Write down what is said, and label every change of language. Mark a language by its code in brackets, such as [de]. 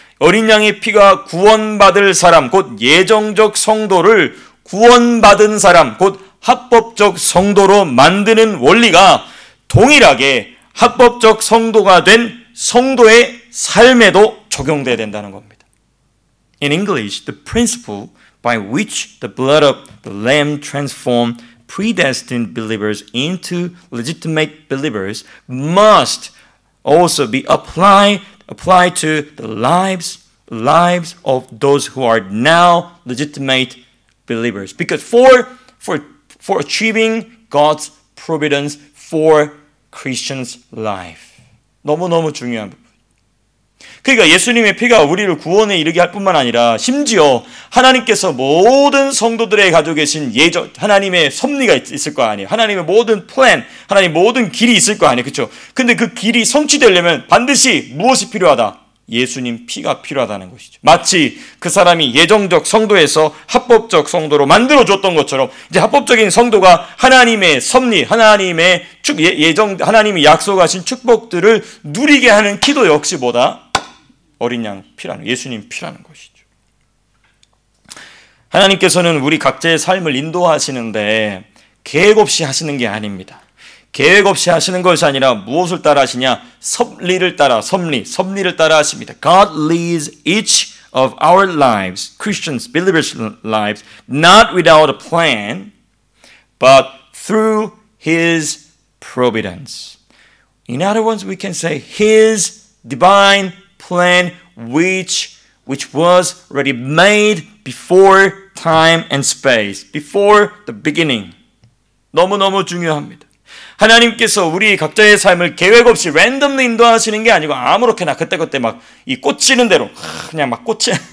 [ko] 어린 양의 피가 구원받을 사람, 곧 예정적 성도를 구원받은 사람, 곧 합법적 성도로 만드는 원리가 동일하게 합법적 성도가 된 성도의 삶에도 적용돼야 된다는 겁니다. [en] In English, the principle by which the blood of the Lamb transformed predestined believers into legitimate believers must also be applied to the lives of those who are now legitimate believers. Because for achieving God's providence for Christians' life. [ko] 너무너무 중요한 부분. 그러니까 예수님의 피가 우리를 구원에 이르게 할 뿐만 아니라 심지어 하나님께서 모든 성도들의 가지고 계신 예정, 하나님의 섭리가 있을 거 아니에요. 하나님의 모든 플랜, 하나님 모든 길이 있을 거 아니에요. 그렇죠? 근데 그 길이 성취되려면 반드시 무엇이 필요하다? 예수님 피가 필요하다는 것이죠. 마치 그 사람이 예정적 성도에서 합법적 성도로 만들어줬던 것처럼 이제 합법적인 성도가 하나님의 섭리, 하나님의 하나님이 약속하신 축복들을 누리게 하는 기도 역시 뭐다? 어린 양 피라는, 예수님 피라는 것이죠. 하나님께서는 우리 각자의 삶을 인도하시는데 계획 없이 하시는 게 아닙니다. 계획 없이 하시는 것이 아니라 무엇을 따라 하시냐? 섭리를 따라, 섭리를 따라 하십니다. [en] God leads each of our lives, Christians, believers' lives, not without a plan, but through His providence. In other words, we can say His divine plan which was already made before time and space, before the beginning. [ko] 너무너무 중요합니다. 하나님께서 우리 각자의 삶을 계획 없이 랜덤리 인도하시는 게 아니고 아무렇게나 그때그때 막 이 꽂히는 대로 그냥 막 꽂혀.